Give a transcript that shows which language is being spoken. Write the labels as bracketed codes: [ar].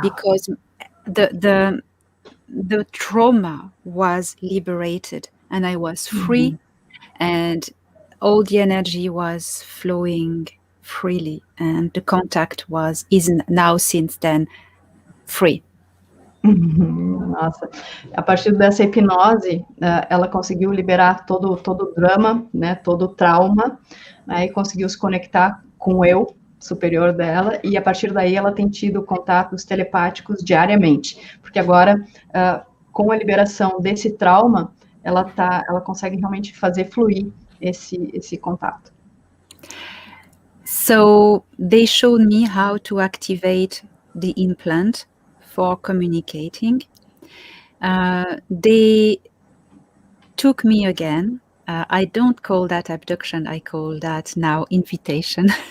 [en] Because the trauma was liberated and I was free, and all the energy was flowing freely, and the contact is now since then free. [pt] Nossa, a partir dessa hipnose, ela conseguiu liberar todo o drama, né, todo o trauma, né, e conseguiu se conectar com o eu superior dela, e a partir daí ela tem tido contatos telepáticos diariamente, porque agora, com a liberação desse trauma, ela consegue realmente fazer fluir esse contato. [en] So they showed me how to activate the implant for communicating. They took me again. I don't call that abduction, I call that now invitation.